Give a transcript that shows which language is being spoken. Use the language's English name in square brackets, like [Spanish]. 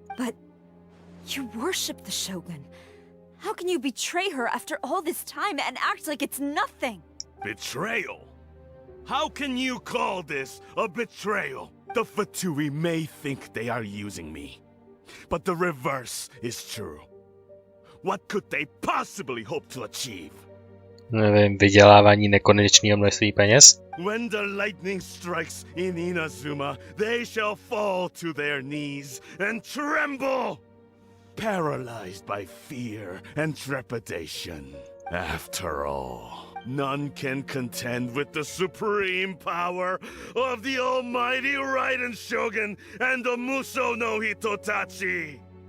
[English] But you worship the Shogun. How can you betray her after all this time and act like it's nothing? Betrayal? How can you call this a betrayal? The Fatui may think they are using me, but the reverse is true. What could they possibly hope to achieve? [Czech] Nevím, vydělávání nekonečného množství peněz? [English] When the lightning strikes in Inazuma, they shall fall to their knees and tremble, paralyzed by fear and trepidation. After all, none can contend with the supreme power of the almighty Raiden Shogun and the Muso no Hitotachi.